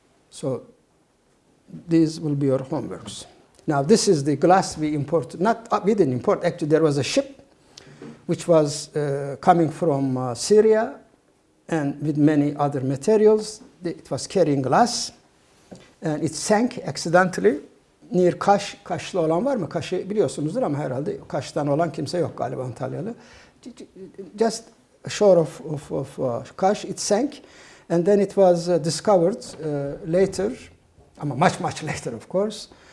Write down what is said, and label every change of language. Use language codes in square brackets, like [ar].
[en] So these will be your homeworks. Now, this is the glass we imported. We didn't import. Actually, there was a ship which was coming from Syria and with many other materials. It was carrying glass. And it sank accidentally near Kaş. [tr] Kaşlı olan var mı? Kaş'ı biliyorsunuzdur ama herhalde Kaş'tan olan kimse yok galiba Antalyalı. [en] Just shore of Kaş, it sank. And then it was discovered later, much later of course.